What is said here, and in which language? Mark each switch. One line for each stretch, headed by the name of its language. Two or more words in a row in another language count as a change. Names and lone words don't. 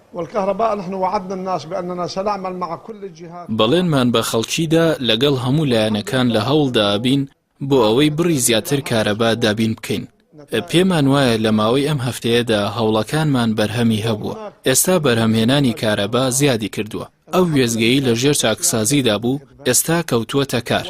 Arabic: والكهرباء نحن وعدنا الناس بأننا سنعمل مع كل الجهات.
Central Kurdish: بەڵێنمان بە خەڵکیدا لەگەڵ هەموو لایەنەکان لە هەوڵدا ئابین بۆ ئەوەی بڕی زیاتر کارەبا دابین بکەین. پێمان وایە لە ماوەی ئەم هەفتەیەدا هەوڵەکانمان بەرهەمی هەبووە. ئێستا بەرهەمهێنانی کارەبا زیادی کردووە. ئەو وێزگەیی لە ژێر چاکسازیدا بوو ئێستا کەوتووەتە کار.